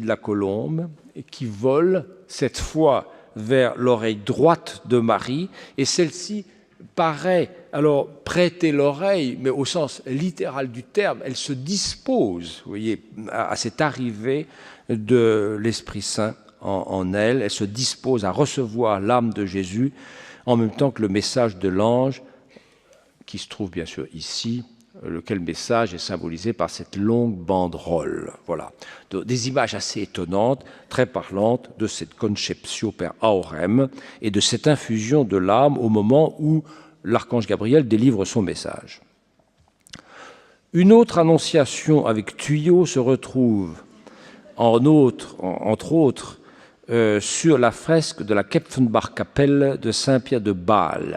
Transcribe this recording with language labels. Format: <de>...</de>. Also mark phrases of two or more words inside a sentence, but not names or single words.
<fr>la colombe, et qui vole, cette fois, vers l'oreille droite de Marie, et celle-ci paraît alors prêter l'oreille, mais au sens littéral du terme, elle se dispose, vous voyez, à cette arrivée de l'Esprit Saint en elle, elle se dispose à recevoir l'âme de Jésus, en même temps que le message de l'ange, qui se trouve bien sûr ici, lequel message est symbolisé par cette longue banderole. Voilà. Des images assez étonnantes, très parlantes de cette</fr> <la>conceptio per aurem</la> <fr>et de cette infusion de l'âme au moment où l'archange Gabriel délivre son message. Une autre annonciation avec tuyau se retrouve, entre autres, sur la fresque de la Kepfenbach-Kapelle de Saint-Pierre de Bâle.</fr>